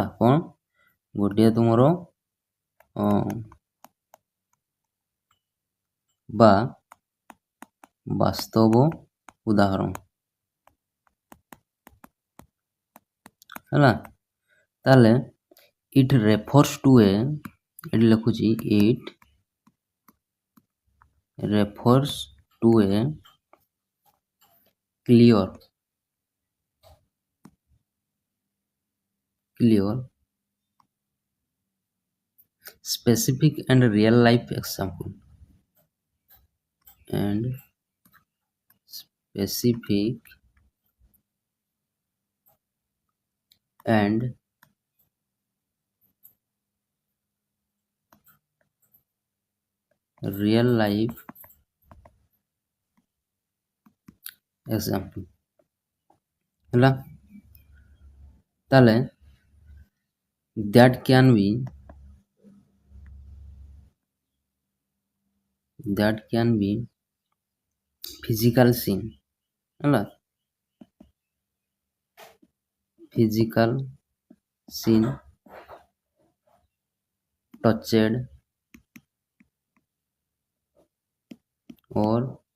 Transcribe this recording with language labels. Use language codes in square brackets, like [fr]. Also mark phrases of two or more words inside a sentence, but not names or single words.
[or] କ'ଣ ଗୋଟିଏ ତୁମର ବା ବାସ୍ତବ ଉଦାହରଣ ହେଲା। [en] ତାହେଲେ it refers to a, [or] ଏଠି ଲେଖୁଛି [en] it refers to a କ୍ଲିୟର specific and real life example and specific and real life example ହେଲା। ତାହେଲେ that can be physical scene ହେଲା। physical scene touched or